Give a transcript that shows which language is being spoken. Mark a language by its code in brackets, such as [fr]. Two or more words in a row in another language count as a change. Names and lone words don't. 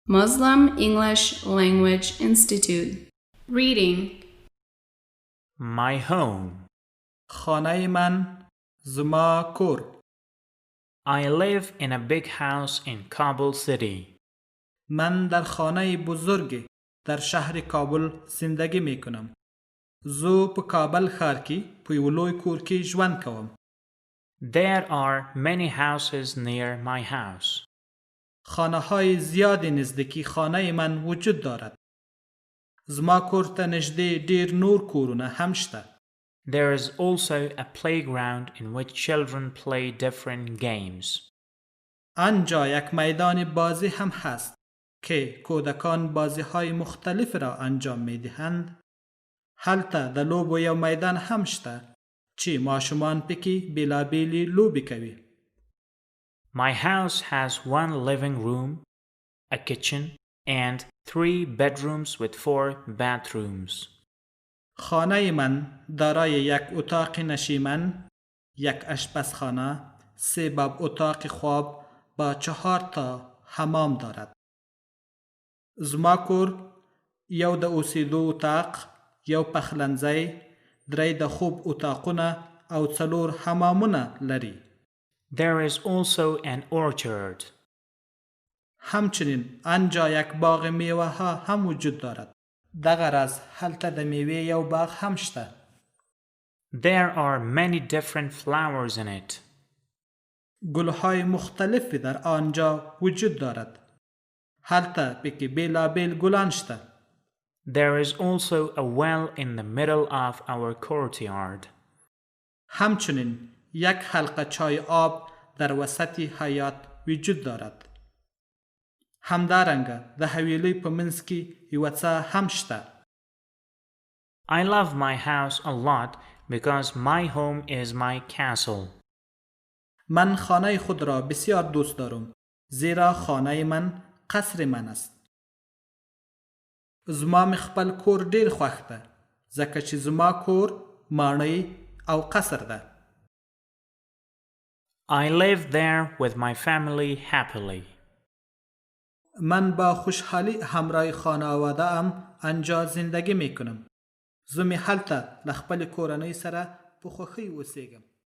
[en] Muslim English Language Institute. Reading. My home. [fa] خانه من، [ps] زما کور. [en] I live in a big house in Kabul city. [fa] من در خانه بزرگ در شهر کابل زندگی می کنم. [ps] زو په کابل ښار کې په یو لوی کور کې ژوند کوم. [en] There are many houses near my house. [fa] خانه های زیادی نزدیکی خانه من وجود دارد. [ps] زما کور ته نږدې ډیر نور کورونه هم شته. [en] There is also a playground in which children play different games. [fa] آنجا یک میدان بازی هم هست که کودکان بازی های مختلف را انجام می دهند. [ps] هلته د لوبو یو میدان هم شته چې ماشومان پکې بیلابیلې لوبې کوي. [en] My house has one living room, a kitchen, and 3 bedrooms with 4 bathrooms. [fa] خانه من دارای یک اتاق نشیمن، یک آشپزخانه، 3 باب اتاق خواب با 4 تا حمام دارد. [ps] زما کور یو د اوسېدو اتاق، یو پخلنځی، 3 د خوب اتاقونه او 4 حمامونه لري. [en] There is also an orchard. [fa] همچنین آنجا یک باغ میوه ها هم وجود دارد. [ps] دغه راز هلته د میوه یو باغ هم شته. [en] There are many different flowers in it. [fa] گلهای مختلفی در آنجا وجود دارد. [ps] هلته پکې بیلابیل گلان شته. [en] There is also a well in the middle of our courtyard. [fa] همچنین یک حلقه چای آب در وسط حیاط وجود دارد. [ps] همدارنګه د حویلی په منځ کې یو څه هم شته. [en] I love my house a lot because my home is my castle. [fa] من خانه خود را بسیار دوست دارم زیرا خانه من قصر من است. [ps] زما مې خپل کور ډیر خوښ ده ځکه چې زما کور ماڼۍ او قصر ده. [en] I live there with my family happily. [fa] من با خوشحالی همراه خانواده ام آنجا زندگی می کنم. [ps] زه مې هلته له خپل کورنۍ سره په خوښۍ اوسېږم.